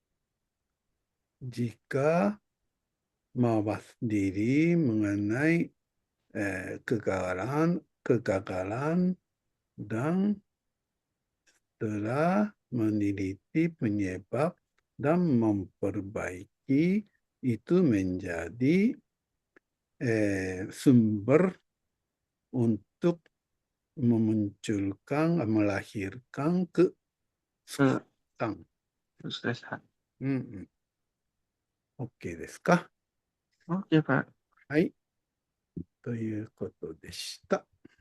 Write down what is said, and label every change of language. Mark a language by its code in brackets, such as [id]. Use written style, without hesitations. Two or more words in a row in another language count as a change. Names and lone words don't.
[id] jika mawas diri mengenai kegagalan dan telah meneliti penyebab dan memperbaiki itu menjadi sumber untuk melahirkan Eh, kesuksesan. terus rehat. [ja] うんうん。OK ですか？ [id] Oke, Pak. [ja] はい。ということでした。